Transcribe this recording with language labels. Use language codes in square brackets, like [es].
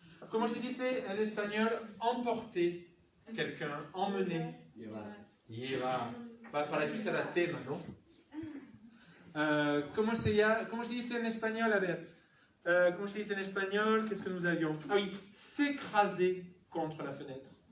[fr] Comment [es] se dice [fr] en espagnol emporter quelqu'un, emmener? [es] Llevar. Para ti será tema, ¿no? ¿Cómo se dice en espagnol? A ver. [fr] Comment [es] se dice [fr] en espagnol? Qu'est-ce que nous avions? Ah oui, s'écraser contre la fenêtre.